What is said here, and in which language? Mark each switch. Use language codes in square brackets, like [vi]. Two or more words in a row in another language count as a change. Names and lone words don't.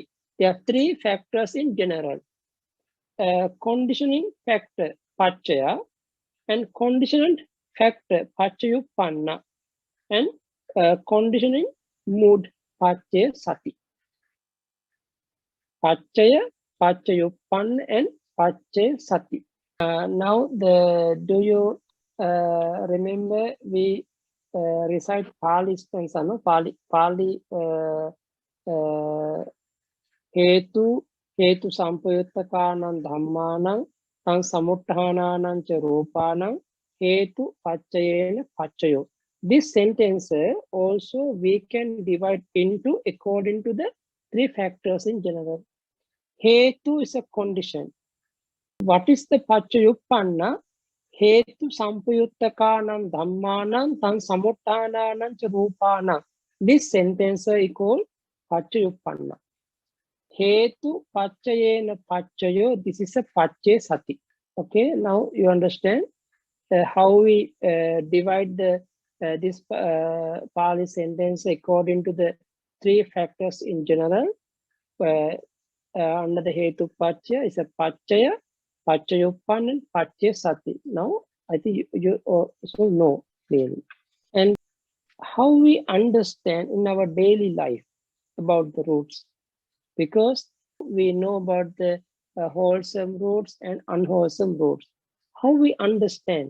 [en] There are 3 factors in general. Conditioning factor, Pachaya, and conditioned factor, Pachayupanna, and conditioning mood, [pi] Pachaya Sati. Pachaya, Pachayupanna, and Pachaya Sati. [en] Now, do you remember we recite Pali stanza, no? [pi] Pali Hetu sampayuttakanam dhammanam tang samuttananam cha rupanam hetu pachayena pachayo. [en] This sentence also we can divide into according to the 3 factors in general. Hetu is a condition. What is the pachayuppanna? [pi] Hetu sampayuttakanam dhammanam tang samuttananam cha rupanam. [en] This sentence is called pachayuppanna. [pi] Hetu pachayena pachayo, [en] this is a [pi] pachaya sati. [en] Okay, now you understand how we divide this Pali sentence according to the 3 factors in general. Under the [pi] hetu pachaya [en] is a pachaya, pachayuppan, and [pi] pachaya sati. [en] Now I think you also know clearly. And how we understand in our daily life about the roots, because we know about the wholesome roots and unwholesome roots. How we understand?